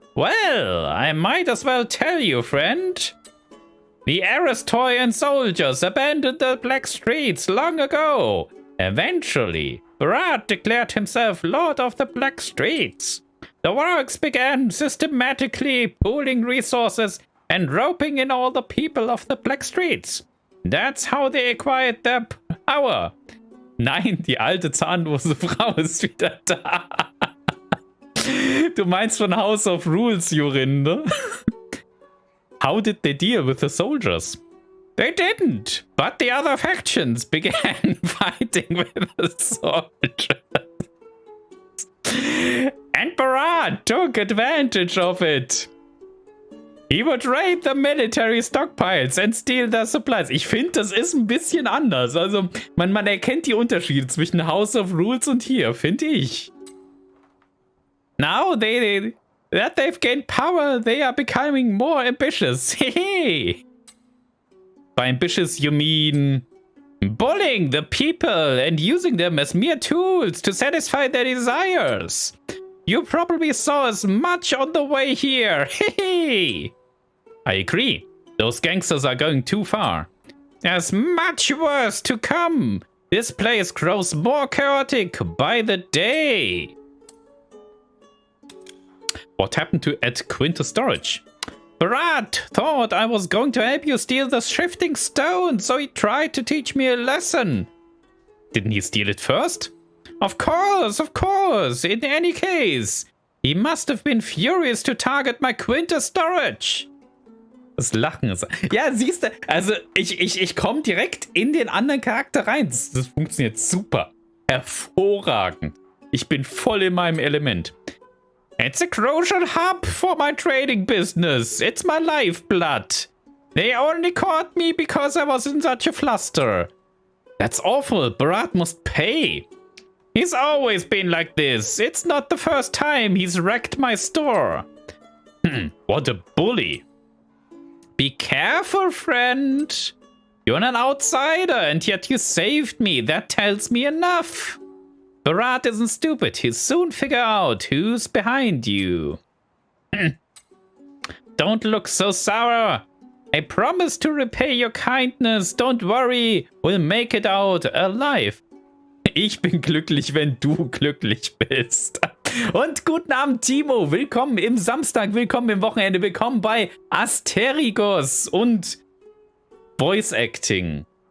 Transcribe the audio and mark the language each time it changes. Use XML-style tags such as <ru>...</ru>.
<en>Well, I might as well tell you, friend. The Aristoian soldiers abandoned the Black Streets long ago. Eventually, Barad declared himself Lord of the Black Streets. The Warx began systematically pooling resources and roping in all the people of the Black Streets. That's how they acquired their power.</en> <de>Nein, die alte zahnlose Frau ist wieder da. Du meinst von House of Rules, Jorinde?</de> <en>How did they deal with the soldiers? They didn't, but the other factions began fighting with the soldiers. And Barad took advantage of it. He would raid the military stockpiles and steal their supplies.</en> <de>Ich finde, das ist ein bisschen anders. Also, man erkennt die Unterschiede zwischen House of Rules und hier, finde ich.</de> <en>Now that they've gained power, they are becoming more ambitious. By ambitious, you mean bullying the people and using them as mere tools to satisfy their desires. You probably saw as much on the way here. I agree. Those gangsters are going too far. There's much worse to come. This place grows more chaotic by the day. What happened to Ed Quintus storage? Barad thought I was going to help you steal the shifting stone, so he tried to teach me a lesson. Didn't he steal it first? Of course, of course. In any case, he must have been furious to target my Quintus storage.</en> <de>Das Lachen ist... Ja, siehst du, also ich komme direkt in den anderen Charakter rein. Das funktioniert super. Hervorragend. Ich bin voll in meinem Element.</de> <en>It's a crucial hub for my trading business. It's my lifeblood. They only caught me because I was in such a fluster. That's awful. Barad must pay. He's always been like this. It's not the first time he's wrecked my store. What a bully. Be careful, friend. You're an outsider, and yet you saved me. That tells me enough. Barad isn't stupid. He'll soon figure out who's behind you. Don't look so sour. I promise to repay your kindness. Don't worry. We'll make it out alive.</en> <de>Ich bin glücklich, wenn du glücklich bist. Und guten Abend, Timo. Willkommen im Samstag, willkommen im Wochenende, willkommen bei Asterigos und Voice Acting.</de>